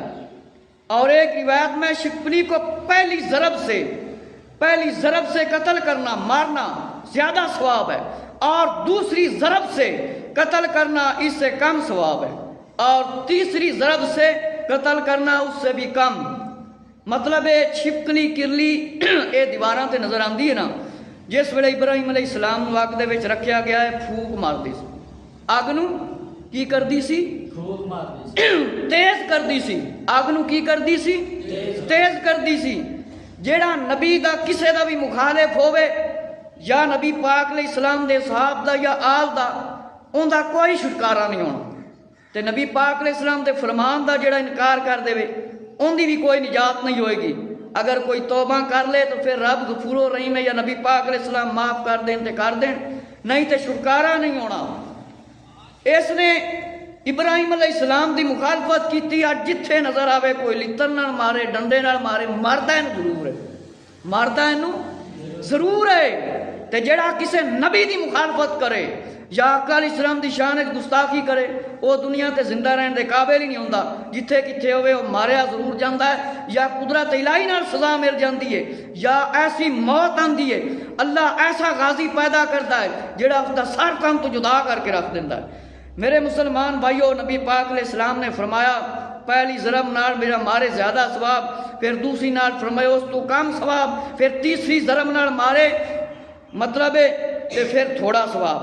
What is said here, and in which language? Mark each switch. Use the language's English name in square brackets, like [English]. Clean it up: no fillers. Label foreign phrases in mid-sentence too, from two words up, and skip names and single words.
[Urdu] اور ایک روایت میں چھپکلی کو پہلی ضرب سے قتل کرنا، مارنا زیادہ ثواب ہے، اور دوسری ضرب سے قتل کرنا اس سے کم ثواب ہے، اور تیسری ضرب سے قتل کرنا اس سے بھی کم۔ [Punjabi] مطلب ہے چھپکلی کرلی اے دیواراں تے نظر آندی ہے نا، جس ویلے ابراہیم [Arabic] علیہ السلام [Punjabi] نو اگ دے وچ رکھیا گیا ہے، پھونک ماردی سی، اگ نو کی کردی سی؟ تیز کردی سی، اگ نو کی کردی سی؟ تیز کردی سی۔ جیڑا نبی دا کسے دا بھی مخالف ہوئے، یا نبی پاک [Arabic] علیہ السلام [Punjabi] دے صحاب دا یا آل دا، ان دا کوئی چھٹکارا نہیں ہونا، تے نبی پاک [Arabic] علیہ السلام [Punjabi] دے فرمان دا جیڑا انکار کر دے وے ان دی بھی کوئی نجات نہیں ہوئے گی۔ [Urdu] اگر کوئی توبہ کر لے تو پھر رب غفور و رحیم ہے، یا نبی پاک [Arabic] علیہ السلام [Urdu] معاف کر دیں تے کر دیں، [Punjabi] نہیں تے چھٹکارا نہیں ہونا۔ اس نے ابراہیم [Arabic] علیہ السلام [Punjabi] دی مخالفت کیتی، اج جتھے نظر آوے کوئی لتر نال مارے، ڈنڈے نال مارے، مردا اینو ضرور ہے، مردا اینو ضرور ہے۔ تے جڑا کسے نبی دی مخالفت کرے یا آقا [Arabic] علیہ السلام [Punjabi] دی شان وچ گستاخی کرے، وہ دنیا تے زندہ رہن دے قابل ہی نہیں ہوندا، جتھے کتھے ہوئے وہ ماریا ضرور جاندا ہے، یا قدرت الہی نال سزا مل جاندی ہے، یا ایسی موت آندی ہے، [Urdu] اللہ ایسا غازی پیدا کرتا ہے [Punjabi] جڑا اس دا سر کام تو جدا کر کے رکھ دیندا ہے۔ میرے مسلمان بھائیو، نبی پاک [Arabic] علیہ السلام [Punjabi] نے فرمایا پہلی ضرب نال میرا مارے زیادہ ثواب، پھر دوسری نال فرمایا اس تو کم ثواب، پھر تیسری ضرب نال مارے مطلب ہے کہ پھر تھوڑا ثواب۔